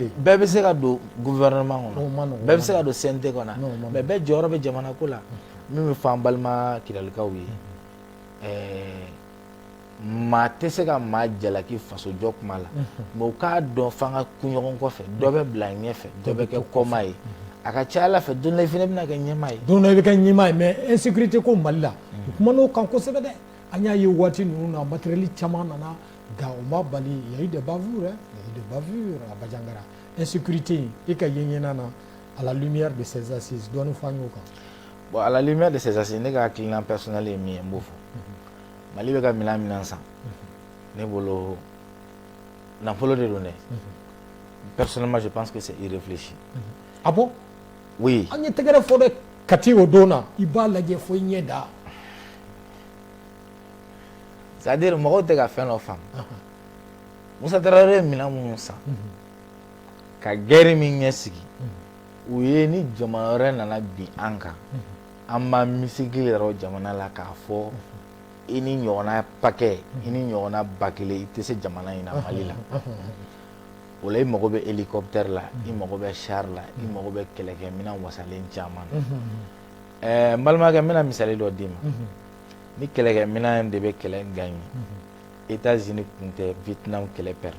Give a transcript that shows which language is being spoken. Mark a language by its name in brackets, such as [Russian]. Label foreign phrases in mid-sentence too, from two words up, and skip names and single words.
[Bambara] bɛɛ bɛ se ka don gouvernement kɔnɔ bɛɛ bɛ se ka don CNT kɔnɔ mais bɛɛ jɔyɔrɔ bɛ jamana ko la min bɛ fɔ an balima Kidalikaw ye maa tɛ se ka maa jalaki faso jɔ kuma la mais u k'a dɔn f'an ka kun ɲɔgɔn kɔfɛ dɔ bɛ bila ɲɛfɛ dɔ bɛ kɛ kɔma ye a ka ca Ala fɛ don dɔ i fana bɛna kɛ ɲɛmaa ye don dɔ i bɛ kɛ ɲɛmaa ye mais insécurité ko Mali la u kuman'o kan kosɛbɛ dɛ an y'a ye waati ninnu na matériel caman nana nka o ma bali [French] il y a eu des bavures à Bajangara [Bambara] insécurité i ka ye ɲɛna na [French] à la lumière de ces assises [Bambara] dɔɔni fɔ an y'o kan [French] bon à la lumière de ces assises [Bambara] ne ka hakilina personnel ye min ye n b'o fɔ Mali bɛ ka minɛn san ne bolo nafolo de don dɛ [French] personnellement je pense que c'est irréfléchi ah bon oui [Bambara] an ye tɛgɛrɛ fɔ dɛ Kati o don na i b'a lajɛ fo i ɲɛ da [French] c'est à dire [Bambara] mɔgɔw tɛ ka fɛn dɔ faamu Musa Tarawele ye minɛn minnu san ka guerre min ɲɛ sigi u ye ni jamana wɛrɛ nana bin an kan an b'an misigi yɛrɛ jamana la k'a fɔ i ni ɲɔgɔnna paquet i ni ɲɔgɔnna ba kelen i tɛ se jamana in na Mali la o la i mago bɛ hélicoptère la i mago bɛ char la i mago bɛ kɛlɛkɛminɛn wasalen caman na n balimakɛ n bɛna misali dɔ d'i ma ni kɛlɛkɛminɛn de bɛ kɛlɛ gagner États-Unis tun tɛ Vietnam kɛlɛ perdu